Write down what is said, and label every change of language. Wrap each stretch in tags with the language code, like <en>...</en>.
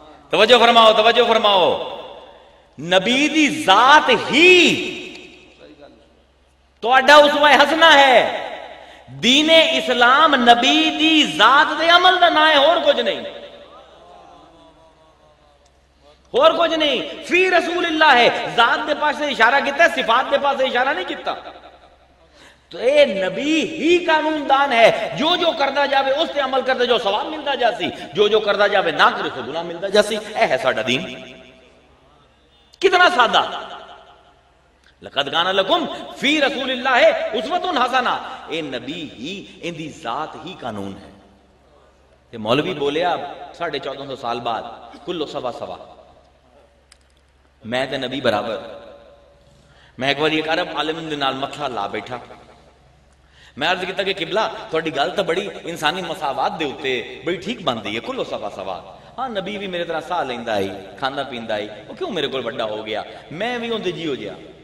<pa>توجہ فرماؤ، توجہ فرماؤ. نبی دی ذات ہی تہاڈا اسوہ حسنہ ہے. دین اسلام نبی دی ذات دے عمل دا نام ہے، اور کچھ نہیں، اور کچھ نہیں.</pa> <ar>فی رسول اللہ</ar> <pa>ہے، ذات دے پاس سے اشارہ کیتا ہے، صفات دے پاس سے اشارہ نہیں کیتا. تو اے نبی ہی قانون دان ہے، جو جو کردا جاوے اس تے عمل کردا جو ثواب ملدا جاسی، جو جو کردا جاوے نہ کرے تو گناہ ملدا جاسی. اے ہے ساڈا دین. کتنا سادہ.</pa> <ar>لقد کان لکم فی رسول اللہ اسوۃ حسنہ.</ar> <pa>اے نبی ہی، ان دی ذات ہی قانون ہے. تے مولوی بولیا 1450 سال بعد کلو سوا سوا، میں تے نبی برابر. میں ایک بار ایک عرب عالم دے نال مسئلہ لا بیٹھا. میں عرض کیتا کہ قبلہ تھوڑی گل تو بڑی انسانی مساوات دے اوتے بڑی ٹھیک بنتی ہے، کلو سوا سوا. ہاں نبی بھی میرے طرح ساہ لیندا ہی، کھاندا پیندا ہی، وہ کیوں میرے کول بڑا ہو گیا؟ میں بھی اندے جی ہو گیا.</pa>